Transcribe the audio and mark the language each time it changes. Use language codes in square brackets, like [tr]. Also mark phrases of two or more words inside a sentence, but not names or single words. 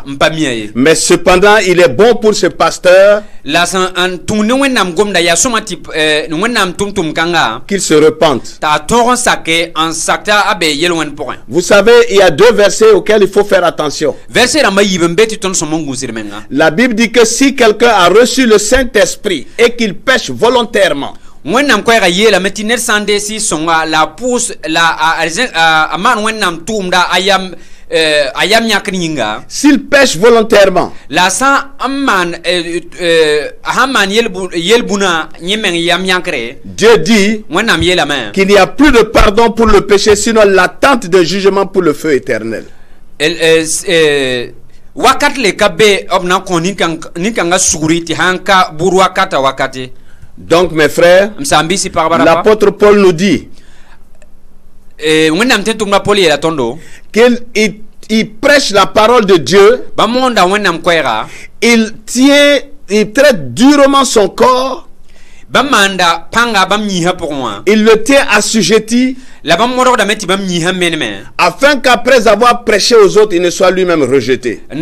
[fr] Mais cependant, il est bon pour ce pasteur qu'il se repente. Vous savez, il y a deux versets auxquels il faut faire attention. La Bible dit que si quelqu'un a reçu le Saint-Esprit et qu'il pêche volontairement, [mos] wẽnnaam koɛɛga yeela me tɩ ned sã n dees y sõnga la a pʋʋs la a maan wẽnnaam tʋʋmda a yam yãkr yĩnga. [fr] S'il pêche volontairement, [mos] la sã n maan sã n maan yel-bũna yẽ meng yam yãkre, [fr] Dieu dit [mos] wẽnnaam yeelame [fr] qu'il n'y a plus de pardon pour le péché, sinon l'attente de jugement pour le feu éternel. [mos] Wakat le ka be b na n kõ nin-kãngã sugri tɩ sãn ka bur wakata wakate. [fr] Donc mes frères, l'apôtre Paul nous dit qu'il prêche la parole de Dieu, il traite durement son corps, il le tient assujetti, afin qu'après avoir prêché aux autres, il ne soit lui-même rejeté.